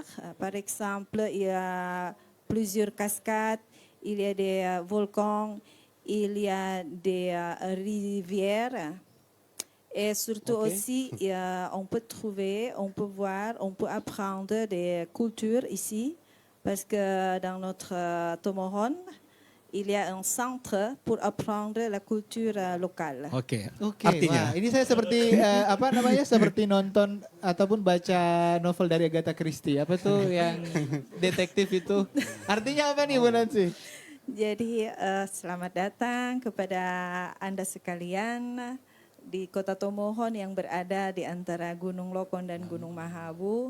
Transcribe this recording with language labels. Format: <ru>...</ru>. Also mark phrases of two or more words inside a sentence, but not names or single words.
<fr>Par exemple, il y a plusieurs cascades, il y a des volcans, il y a des rivières. Et surtout aussi, on peut trouver, on peut voir, on peut apprendre des cultures ici. Parce que dans notre Tomohon, il y a un centre pour apprendre la culture locale.</fr> <id>Oke. Oke, Artinya wah, ini saya seperti apa namanya seperti nonton ataupun baca novel dari Agatha Christie. Apa tuh yang detektif itu? Artinya apa nih Bu Nancy? Jadi selamat datang kepada Anda sekalian di Kota Tomohon yang berada di antara Gunung Lokon dan Gunung Mahawu.</id>